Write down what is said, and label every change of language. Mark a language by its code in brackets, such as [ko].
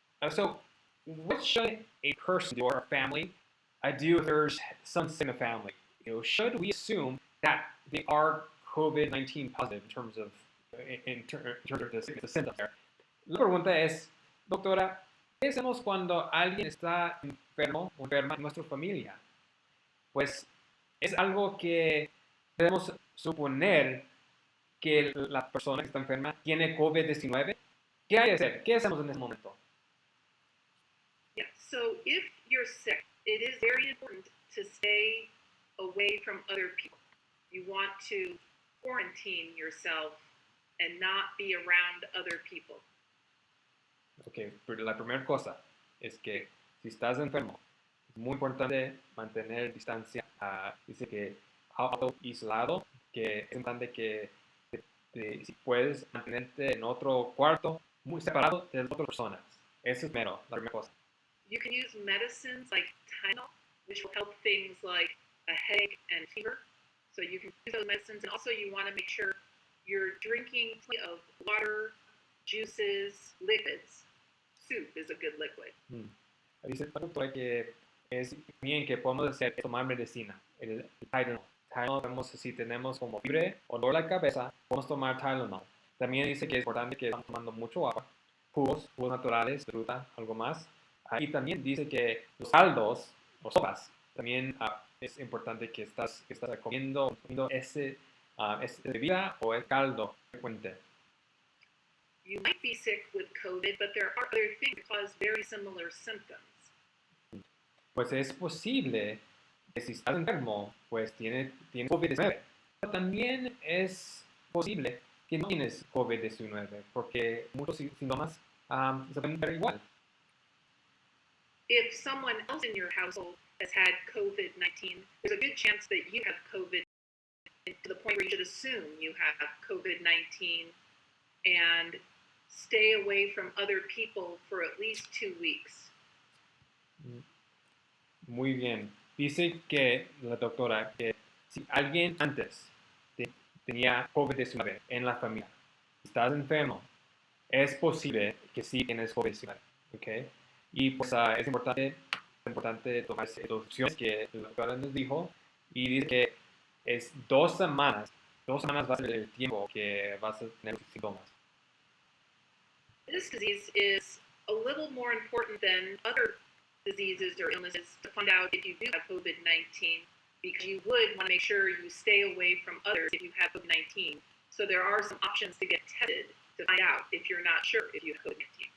[en] So, what should a person do or a family do if there's some sick in the family? Should we assume that they are COVID-19 positive in terms of the symptoms there? [es] La pregunta es, doctora, ¿qué hacemos cuando alguien está enfermo o enferma en nuestra familia? Pues es algo que debemos suponer que la persona que está enferma tiene COVID-19. ¿Qué hay que hacer? ¿Qué hacemos en ese momento? [en] Yeah, so if you're sick, it is very important to stay away from other people. You want to quarantine yourself and not be around other people. [es] Ok, pero la primera cosa es que si estás enfermo, es muy importante mantener distancia. Dice que aislado, que es importante que si puedes mantenerte en otro cuarto, muy separado de otras personas. Eso es la primera cosa. [en] You can use medicines like Tylenol, which will help things like a headache and fever. So you can use those medicines, and also you want to make sure you're drinking plenty of water, juices, liquids. Soup is a good liquid. [es] Dice el doctor que es bien que podemos hacer tomar medicina, el Tylenol. Tylenol, si tenemos como fiebre o dolor de la cabeza, podemos tomar Tylenol. También dice que es importante que estamos tomando mucho agua, jugos naturales, fruta, algo más. Y también dice que los caldos o sopas, también es importante que estás comiendo ese bebida o el caldo frecuente. [en] You might be sick with COVID, but there are other things that cause very similar symptoms. [es] Pues es posible que si estás enfermo, pues tienes COVID-19. Pero también es posible que no tienes COVID-19, porque muchos síntomas se pueden ver igual. [en] If someone else in your household has had COVID-19, there's a good chance that you have COVID to the point where you should assume you have COVID-19 and stay away from other people for at least 2 weeks. [es] Muy bien. Dice que la doctora que si alguien antes tenía COVID-19 en la familia, estás enfermo, es posible que sí tienes COVID-19, ¿ok? Y pues es importante tomar esas opciones que la doctora nos dijo y dice que es 2 semanas, 2 semanas va a ser el tiempo que vas a tener los síntomas. [en] This disease is a little more important than other diseases or illnesses to find out if you do have COVID 19 because you would want to make sure you stay away from others if you have COVID 19. So there are some options to get tested to find out if you're not sure if you have COVID 19.